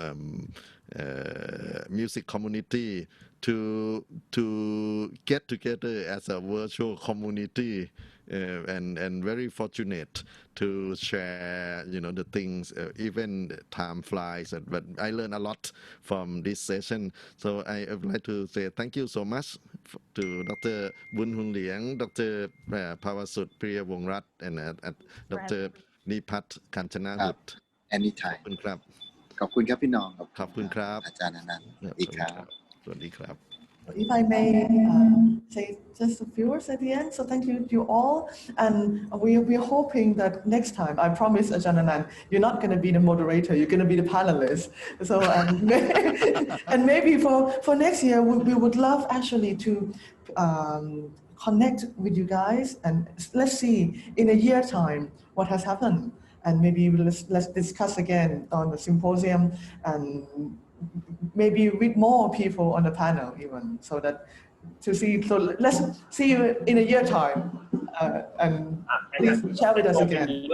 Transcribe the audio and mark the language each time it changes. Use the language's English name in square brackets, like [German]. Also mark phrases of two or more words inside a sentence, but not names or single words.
[English] music community to get together as a virtual community, and very fortunate to share the things, even time flies, but I learned a lot from this session. So I would like to say thank you so much to Dr. Bun Hua Lieng, Dr. Pawasut Priyawongrat, and Dr. Nipat Kanchanahut. Anytime [Thai] ขอบคุณครับ ขอบคุณครับพี่น้อง ขอบคุณครับ อาจารย์อนันต์สวัสดีครับ สวัสดีครับ [English] If I may say just a few words at the end, so thank you to you all, and we're hoping that next time, I promise Ajahn Anand, you're not going to be the moderator, you're going to be the panelist. So and maybe for next year, we would love actually to connect with you guys, and let's see in a year time what has happened, and maybe let's discuss again on the symposium, and maybe with more people on the panel even, so that to see, so let's see you in a year time, and please share with us again.